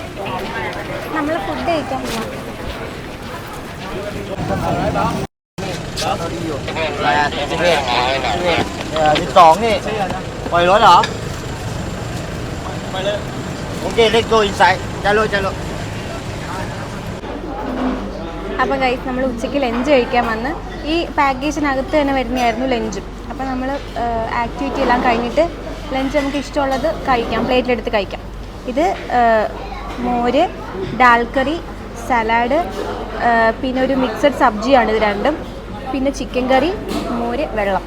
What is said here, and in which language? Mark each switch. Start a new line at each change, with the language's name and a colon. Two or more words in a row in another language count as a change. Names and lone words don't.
Malayalam: നമ്മൾ ഫുഡ് കഴിക്കാൻ പോവാം.
Thai: 12 นี่ปล่อยรถเหรอโอเค
English: let's go inside
Thai: ചലോ
Malayalam: അപ്പം ഗൈസ് നമ്മൾ ഉച്ചയ്ക്ക് ലഞ്ച് കഴിക്കാൻ വന്ന് ഈ പാക്കേജിനകത്ത് തന്നെ വരുന്നതായിരുന്നു ലഞ്ചും. അപ്പോൾ നമ്മൾ ആക്ടിവിറ്റി എല്ലാം കഴിഞ്ഞിട്ട് ലഞ്ച് നമുക്ക് ഇഷ്ടമുള്ളത് കഴിക്കാം, പ്ലേറ്റിലെടുത്ത് കഴിക്കാം. ഇത് മോര്, ഡാൽ കറി, സലാഡ്, പിന്നെ ഒരു മിക്സഡ് സബ്ജിയാണ് ഇത് രണ്ടും, പിന്നെ
English: chicken curry,
Malayalam: മോര്, വെള്ളം.